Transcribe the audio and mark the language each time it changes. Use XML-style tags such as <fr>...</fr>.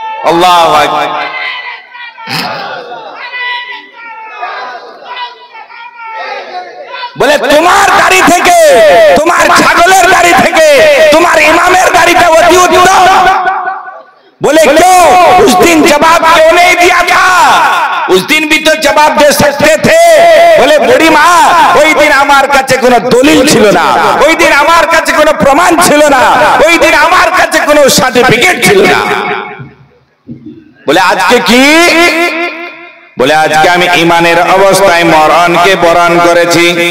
<ar>আল্লাহু আকবার।</ar> <bn>বলে তোমার দাড়ি থেকে, তোমার ছাগলের দাড়ি থেকে তোমার ইমামের দাড়িটা অতি উত্তম।</bn> <hi>बोले क्यों? उस दिन जवाब क्यों नहीं दिया था? उस दिन भी तो जवाब दे सकते थे। बोले बुढ़ी माँ,</hi> <bn>ওই দিন আমার কাছে কোনো দলিল ছিল না, ওই দিন আমার কাছে কোনো প্রমাণ ছিল না, ওই দিন আমার কাছে কোনো সার্টিফিকেট ছিল না। বলে আজকে কি? বলে আজকে আমি ইমানের অবস্থায় মরণকে বরণ করেছি।</bn>